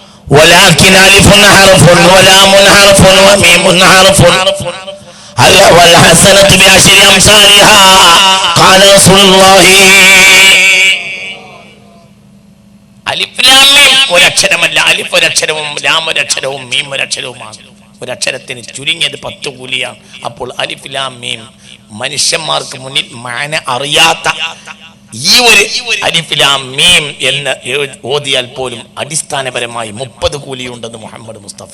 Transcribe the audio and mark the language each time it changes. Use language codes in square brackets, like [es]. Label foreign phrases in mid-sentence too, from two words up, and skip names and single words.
[ar] ولكن ألف حرف ولام حرف وميم حرف والحسنة بعشر أمثالها قال رسول الله. [ml] അലിഫ് ലാം മീം ഒരക്ഷരമല്ല. അലിഫ് ഒരക്ഷരവും ലാം ഒരക്ഷരവും മീം ഒരക്ഷരവുമാണ്. ഒരക്ഷരത്തിന് ചുരുങ്ങിയത് 10 കൂലിയാണ്. അപ്പോൾ അലിഫ് ലാം മീം മനുഷ്യന്മാർക്ക് മുന്നിൽ മാന അറിയാത്ത ഈ ഒരു അലിഫ് ലാം മീം എന്ന് ഓതിയാൽ പോലും അടിസ്ഥാനപരമായി 30 കൂലിയുണ്ടെന്ന് മുഹമ്മദ് മുസ്തഫ.